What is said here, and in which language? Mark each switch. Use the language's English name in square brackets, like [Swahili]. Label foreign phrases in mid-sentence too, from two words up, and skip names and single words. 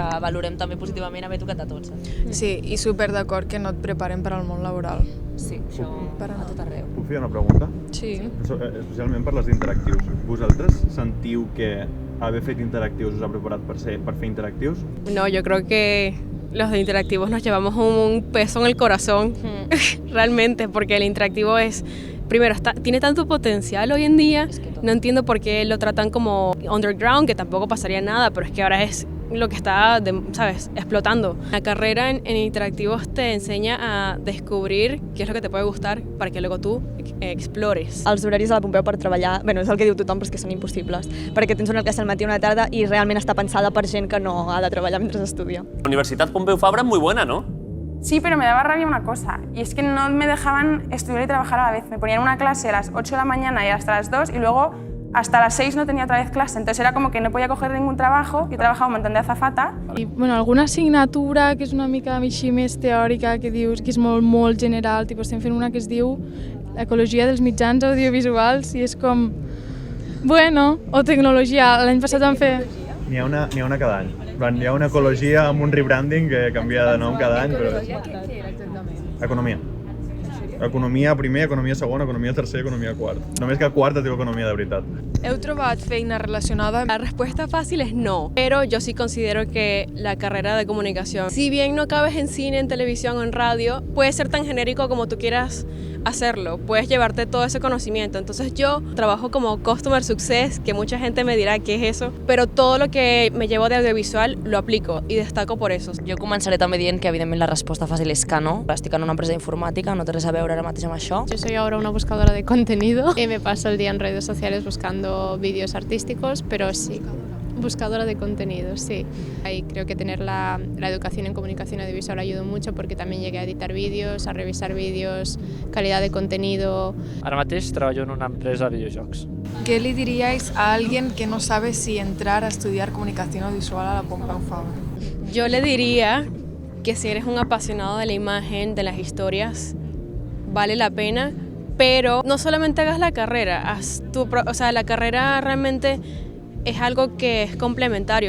[Catalan] que valorem també positivament haver tocat a tots. Sí, i super d'acord que no et preparen per al món laboral. Sí, això a tot arreu. Puc fer una pregunta? Sí. Especialment per les d'interactius. Vosaltres sentiu que haver fet interactius us ha preparat per fer interactius? [Spanish] No, yo creo que los de interactivos nos llevamos un peso en el corazón, realmente, porque el interactivo es, primero, tiene tanto potencial hoy en día, no entiendo por qué lo tratan como underground, que tampoco pasaría nada, pero es que ahora es lo que está, ¿sabes?, explotando. La carrera en interactivos te enseña a descobrir qué es lo que te puede gustar para que luego tú explores. [Catalan] Els horaris de la Pompeu per treballar, bueno, és el que diu tothom, però és que són impossibles, perquè tens una classe al matí i una tarda i realment està pensada per gent que no ha de treballar mentre estudia. [Spanish] La Universidad Pompeu Fabra es muy buena, ¿no? Sí, pero me daba rabia una cosa, y es que no me dejaban estudiar y trabajar a la vez. Me ponían una clase a las 8 de la mañana y hasta las 2, y luego hasta las 6 no tenía otra vez clase, entonces era como que no podía coger ningún trabajo. Yo trabajaba un montón de azafata. [Catalan] I, bueno, alguna assignatura que és una mica així més teòrica, que dius que és molt general, tipus, estem fent una que es diu Ecologia dels mitjans audiovisuals i és com, bueno, o tecnologia. L'any passat vam fer... N'hi ha una cada any. Hi ha una ecologia amb un rebranding que canvia de nom cada any, però... Què era exactament? Economia. Economia primer, economia segon, economia tercer, economia quart. Només que quart es diu economia de veritat. Heu trobat feina relacionada? [Spanish] La respuesta fácil es no, pero yo sí considero que la carrera de comunicación, si bien no cabes en cine, en televisión o en radio, puede ser tan genérico como tú quieras hacerlo, puedes llevarte todo ese conocimiento. Entonces yo trabajo como [English] Customer Success, [Spanish] que mucha gente me dirá qué es eso, pero todo lo que me llevo de audiovisual lo aplico y destaco por eso. [Catalan] Jo començaré també dient que evidentment la resposta fàcil és que no. Estic en una empresa d'informàtica, no té res a veure ara mateix amb això. [Spanish] Yo soy ahora una buscadora de contenido y me paso el día en redes sociales buscando vídeos artísticos, pero sí, buscadora de contenidos, sí. Ahí creo que tener la educación en comunicación audiovisual ayudó mucho porque también llegué a editar vídeos, a revisar vídeos, calidad de contenido. [Catalan] Ara mateix treballo en una empresa de videojocs. [Spanish] ¿Qué le diríais a alguien que no sabe si entrar a estudiar comunicación audiovisual a la Pompeu Fabra? Yo le diría que si eres un apasionado de la imagen, de las historias, vale la pena, pero no solamente hagas la carrera, la carrera realmente es algo que es complementario.